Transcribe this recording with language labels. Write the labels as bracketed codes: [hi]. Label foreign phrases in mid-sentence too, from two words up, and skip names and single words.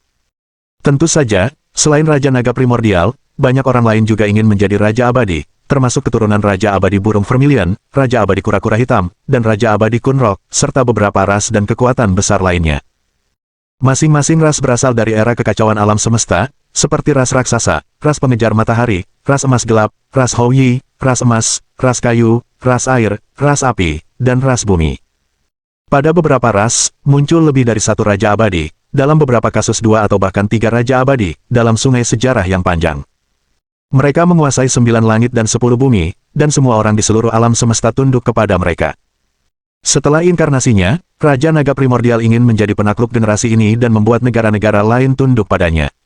[id] Tentu saja, selain Raja Naga Primordial, banyak orang lain juga ingin menjadi Raja Abadi, termasuk keturunan Raja Abadi Burung Vermilion, Raja Abadi Kura-Kura Hitam, dan Raja Abadi Kunrock, serta beberapa ras dan kekuatan besar lainnya. Masing-masing ras berasal dari era kekacauan alam semesta, seperti ras raksasa, ras pengejar matahari, ras emas gelap, ras Houyi, ras emas, ras kayu, ras air, ras api, dan ras bumi. Pada beberapa ras, muncul lebih dari satu Raja Abadi, dalam beberapa kasus 2 atau bahkan 3 Raja Abadi, dalam sungai sejarah yang panjang. Mereka menguasai 9 langit dan 10 bumi, dan semua orang di seluruh alam semesta tunduk kepada mereka. Setelah inkarnasinya, Raja Naga Primordial ingin menjadi penakluk generasi ini dan membuat negara-negara lain tunduk padanya.